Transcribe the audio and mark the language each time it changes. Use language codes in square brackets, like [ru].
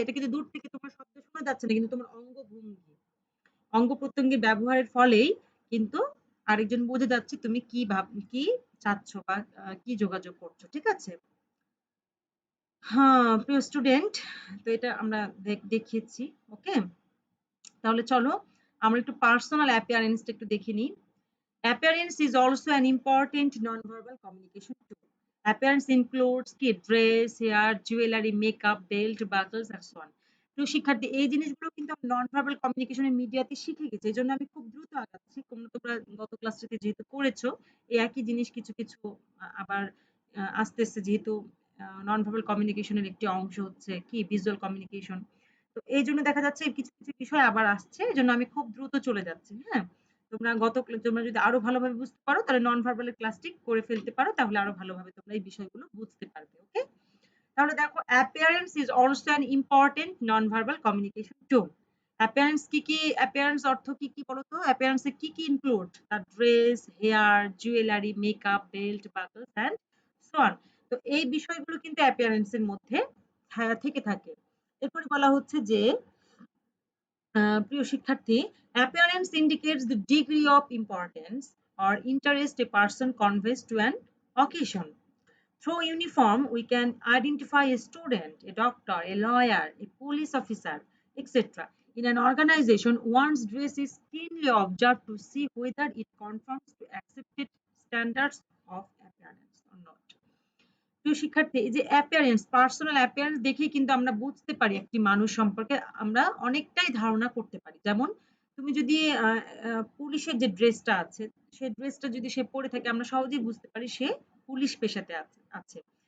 [bn] এটা কিন্তু দূর থেকে তোমার শব্দ শোনা যাচ্ছে না। কিন্তু তোমার অঙ্গভঙ্গি, অঙ্গ-প্রত্যঙ্গের ব্যবহারের ফলেই কিন্তু আরেকজন বুঝে যাচ্ছে তুমি কি চাচ্ছ বা কি যোগাযোগ করছো। ঠিক আছে? হ্যাঁ, প্রিয় স্টুডেন্ট, তো এটা আমরা দেখিয়েছি। ওকে? তাহলে চলো আমরা একটু পার্সোনাল অ্যাপিয়ারেন্স টা একটু দেখে নিই। [en] Appearance is also an important non-verbal communication tool. Appearance includes [bn] কি? [en] Dress, hair, jewellery, makeup, belt, buckles and so on. [bn] তো শিক্ষার্থী, এই জিনিসগুলো কিন্তু আমি নন ভার্বাল কমিউনিকেশন এর মিডিয়াতে শিখে গেছি। এজন্য আমি খুব দ্রুত আগাচ্ছি। তোমরা গত ক্লাসটিতে যেহেতু করেছো, এই একই জিনিস কিছু, কিছু আবার আস্তে, আস্তে যেহেতু নন ভার্বাল কমিউনিকেশন এর একটি অংশ হচ্ছে কি? Visual communication. তো এই জন্য দেখা যাচ্ছে কিছু কিছু বিষয় আবার আসছে, এই জন্য আমি খুব দ্রুত চলে যাচ্ছি। হ্যাঁ, তোমরা যদি আরো ভালোভাবে বুঝতে পারো তাহলে নন ভার্বাল ক্লাসটি করে ফেলতে পারো, তাহলে আরো ভালোভাবে তোমরা এই বিষয়গুলো বুঝতে পারবে। [en] okay, [bn] তাহলে দেখো [en] Appearance is also an important non verbal communication tool. [bn] Appearance অর্থ কি কি বলতো? অ্যাপিয়ারেন্স এ কি কি ইনক্লুড? তার [en] Dress, hair, jewellery, makeup, belt, buckles and so on. [bn] তো এই বিষয়গুলো কিন্তু অ্যাপিয়ারেন্স এর মধ্যে থেকে থাকে। এরপরে বলা হচ্ছে যে প্রিয় শিক্ষার্থী, [en] Appearance indicates the degree of importance or interest a person conveys to an occasion. Through uniform, we can identify a student, a doctor, a lawyer, a police officer, etc. In an organization, one's dress is keenly observed to see whether it conforms to accepted standards of appearance or not. [bn] প্রিয় শিক্ষার্থী, এই যে appearance, personal appearance দেখেই কিন্তু আমরা বুঝতে পারি একটি মানুষ সম্পর্কে আমরা অনেকটাই ধারণা করতে পারি। যেমন তুমি যদি পুলিশের যে ড্রেসটা আছে, সেই ড্রেসটা যদি সে পরে থাকে আমরা সহজেই বুঝতে পারি সে পুলিশ পেশাতে আছে।